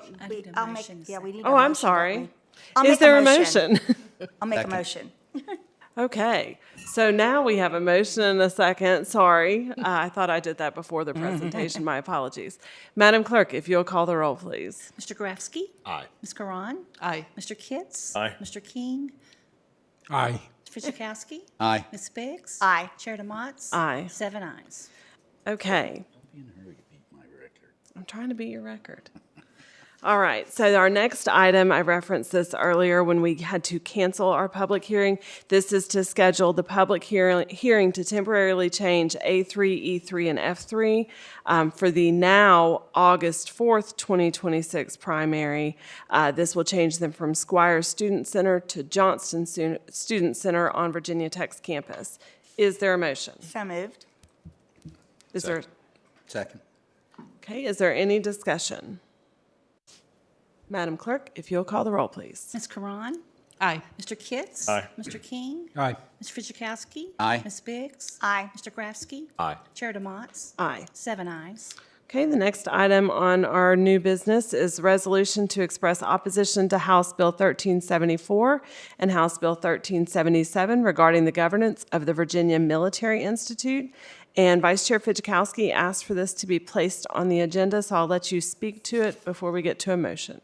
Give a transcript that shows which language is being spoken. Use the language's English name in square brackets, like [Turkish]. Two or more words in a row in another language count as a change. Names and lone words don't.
[English] I need a I'll make, motion. yeah, we need a oh, motion. I'm don't sorry. we? I'll Is make there a motion? I'll make a motion. Okay, so now we have a motion and a second. Sorry, I thought I did that before the presentation. My apologies. Madam Clerk, if you'll call the roll, please. Mr. Grafsky? Aye. Ms. Karan? Aye. Mr. Kitts? Aye. Mr. King? Aye. Mr. Fidzikowski? Aye. Ms. Biggs? Aye. Chair DeMotts? Aye. 7 ayes. Okay. I'm trying to beat your record. All right, so our next item, I referenced this earlier when we had to cancel our public hearing. This is to schedule the public hearing to temporarily change A3, E3, and F3 for the now August 4th, 2026 primary. This will change them from Squire Student Center to Johnston Student Center on Virginia Tech's campus. Is there a motion? So moved. Is there? Second. Okay, is there any discussion? Madam Clerk, if you'll call the roll, please. Ms. Karan? Aye. Mr. Kitts? Aye. Mr. King? Aye. Mr. Fidzikowski? Aye. Ms. Biggs? Aye. Mr. Grafsky? Aye. Chair DeMotts? Aye. 7 ayes. Okay, the next item on our new business is resolution to express opposition to House Bill 1374 and House Bill 1377 regarding the governance of the Virginia Military Institute. And Vice Chair Fidzikowski asked for this to be placed on the agenda, so I'll let you speak to it before we get to a motion.